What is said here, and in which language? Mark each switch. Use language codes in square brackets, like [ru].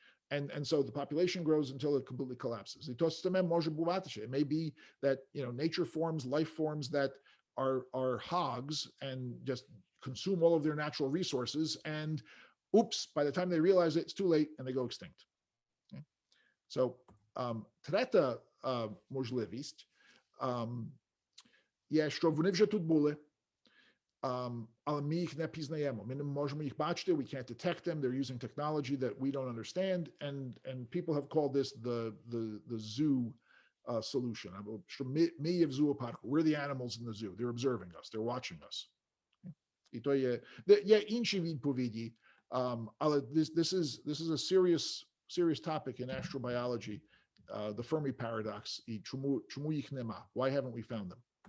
[en] And so the population grows until it completely collapses. It may be that nature forms, life forms that are hogs and just consume all of their natural resources, and oops, by the time they realize it, it's too late and they go extinct. Okay? [uk] So treta можливість є, що вони вже тут були, але ми їх не пізнаємо. Ми не можемо їх бачити. [en] We can't detect them. They're using technology that we don't understand, and people have called this the zoo solution. [uk] Що ми є в зоопарку. [en] We're the animals in the zoo. They're observing us. They're watching us. [uk] І то є інші відповіді, [en] але this is a serious topic in astrobiology, the Fermi paradox, [uk] і чому їх нема? [en] Why haven't we found them?